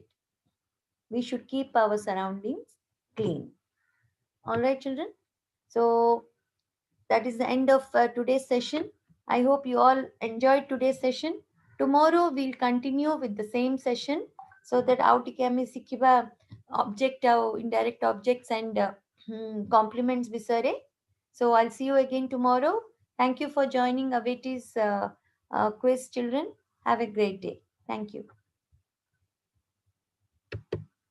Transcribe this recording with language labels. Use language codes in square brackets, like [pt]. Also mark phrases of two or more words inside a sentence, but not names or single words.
[en] We should keep our surroundings clean. All right, children. So that is the end of today's session. I hope you all enjoyed today's session. Tomorrow we'll continue with the same session so that out [or] ଆମେ ଶିଖିବା [en] object ଆଉ indirect objects and complements ବିଷୟରେ. So I'll see you again tomorrow. Thank you for joining Aveti's quiz, children. Have a great day. Thank you.